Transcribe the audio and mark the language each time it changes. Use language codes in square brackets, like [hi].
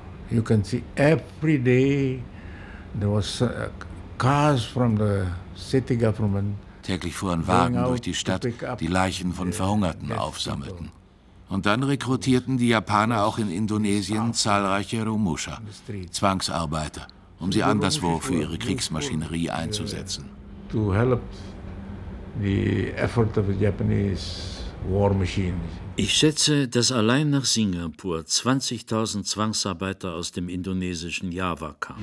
[en] You can see every day there was cars from the city government. [de] Täglich fuhren Wagen durch die Stadt, die Leichen von Verhungerten aufsammelten. Und dann rekrutierten die Japaner auch in Indonesien zahlreiche Romusha, Zwangsarbeiter, um sie anderswo für ihre Kriegsmaschinerie einzusetzen. [en] To help the effort of the Japanese war machine. [de] Ich schätze, dass allein nach Singapur 20.000 Zwangsarbeiter aus dem indonesischen Java kamen.